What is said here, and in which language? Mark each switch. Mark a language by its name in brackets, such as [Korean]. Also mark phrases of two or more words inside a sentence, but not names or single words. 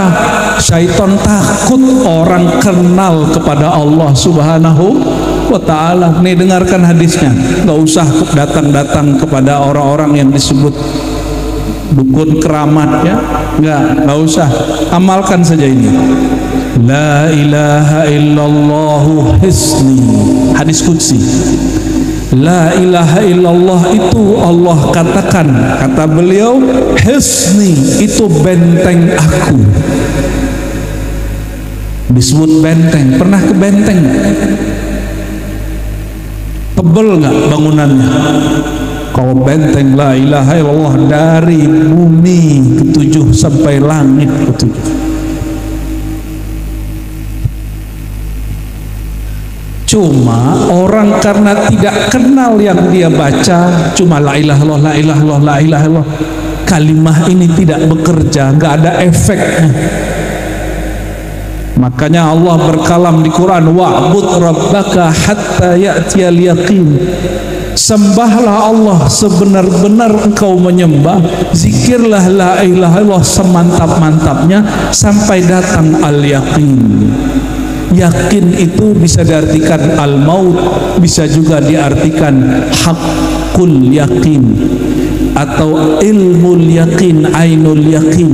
[Indonesian] Syaitan takut orang kenal kepada Allah [Arabic] سبحانه وتعالى. [Indonesian] Nih dengarkan hadisnya, gak usah datang-datang kepada orang-orang yang disebut dukun keramat ya, gak usah, amalkan saja ini. [Arabic] لا إله إلا الله حصني, [Indonesian] hadis qudsi. [Arabic] لا إله إلا الله [Indonesian] itu Allah katakan, kata beliau, hisni itu benteng aku. Disebut benteng, pernah ke benteng? Tebel nggak bangunannya? Kalau benteng [Arabic] لا إله إلا الله [Indonesian] dari bumi ketujuh sampai langit ketujuh. Cuma orang karena tidak kenal yang dia baca, cuma [Arabic] لا إله إلا الله, لا إله إلا الله, لا إله إلا الله, [Indonesian] kalimah ini tidak bekerja, nggak ada efeknya. Makanya Allah berkalam di Quran, [Arabic] واعبد ربك حتى يأتيك اليقين. [Indonesian] Sembahlah Allah sebenar-benar engkau menyembah, zikirlah [Arabic] لا إله إلا الله [Indonesian] semantap-mantapnya sampai datang al-yaqin. Yakin itu bisa diartikan al-maut, bisa juga diartikan [Arabic] حق اليقين [Indonesian] atau [Arabic] علم اليقين, عين اليقين.